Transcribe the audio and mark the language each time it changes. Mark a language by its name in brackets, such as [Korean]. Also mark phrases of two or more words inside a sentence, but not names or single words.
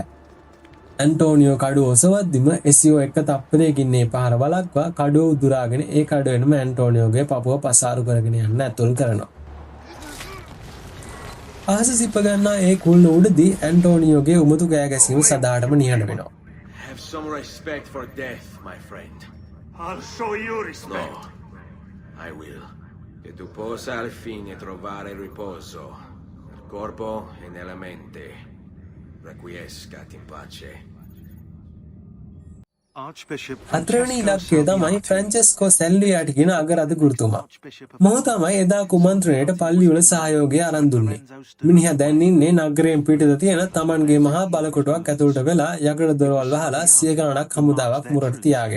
[Sinhala] ඇන්ටෝනියෝ කඩුව ඔසවද්දිම SEO එක තප්පරයකින් මේ පහර වළක්වා කඩුව උදුරාගෙන ඒ කඩුවෙන්ම ඇන්ටෝනියෝගේ පපුව පසාරු කරගෙන යන්න ඇතුල් කරනවා. අහස සිප ගන්නා ඒ කුළුණ උඩදී ඇන්ටෝනියෝගේ උමතු කෑ ගැසීම සදාටම නිහඬ වෙනවා. [English] Have some respect for death, my friend. I'll show you respect. No, I will. [Italian] Che tu possa al fine trovare riposo. Corpo e nella mente. [Latin] Requiescat in pace. [Sinhala] හතරවෙනි ඉලක්කය තමයි ෆ්‍රැන්චෙස්කෝ සැල්වියාටි කියන අගරද ගුරුතුමා. මොහු තමයි එදා කුමන්ත්‍රණයට පල්ලිවල සහයෝගය අරන් දුන්නේ. මිනිහා දැන් ඉන්නේ නගරයෙන් පිටත තියෙන Tamanගේ මහා බලකොටුවක් ඇතුළට වෙලා යකඩ දොරවල් වහලා 100 ගණනක් හමුදාවක් මුරට තියාගෙන.